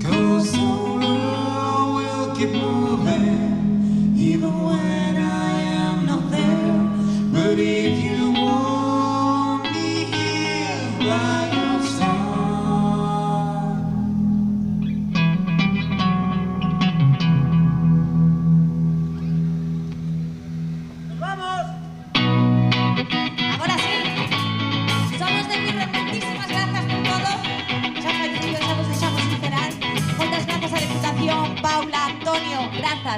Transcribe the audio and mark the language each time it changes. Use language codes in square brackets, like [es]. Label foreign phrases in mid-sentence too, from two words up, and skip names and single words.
[en] 'Cause the world will keep moving, even when I am not there. But if you want me here by your side, [es] ¡Nos vamos! [gl] Agora sí. Somos de Mirren, moitísimas grazas por todo. Xa fallecido, xa vos deixamos sincerar. Moitas grazas á Deputación, Paula, Antonio, grazas.